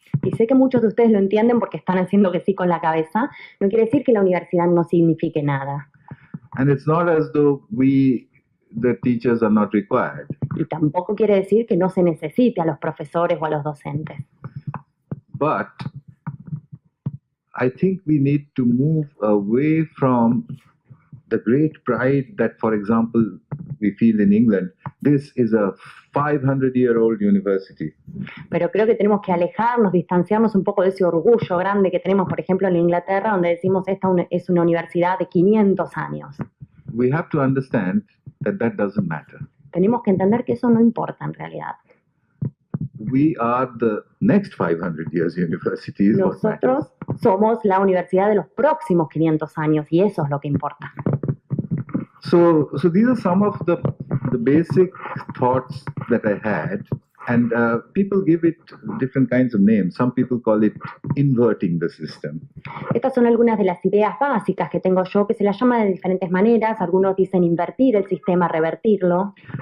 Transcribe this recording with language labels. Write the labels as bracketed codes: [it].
[es] Y sé que muchos de ustedes lo entienden porque están haciendo que sí con la cabeza. No quiere decir que la universidad no signifique nada. [en] And it's not as though the teachers are not required. [es] Y tampoco quiere decir que no se necesite a los profesores o a los docentes. [en] But I think we need to move away from the great pride that, for example, we feel in England. This is a 500-year-old university. [es] Pero creo que tenemos que alejarnos, distanciarnos un poco de ese orgullo grande que tenemos, por ejemplo, en Inglaterra, donde decimos esta es una universidad de 500 años. [en] We have to understand that doesn't matter. [es] Tenemos que entender que eso no importa en realidad. [en] We are the next 500 years university is what matters. [es] Nosotros somos la universidad de los próximos 500 años y eso es lo que importa. [en] So these are some of the basic thoughts that I had, and people give it different kinds of names. Some people call it inverting the system. [es] Estas son algunas de las ideas básicas que tengo yo, que se las llama de diferentes maneras. Algunos dicen invertir el sistema, revertirlo.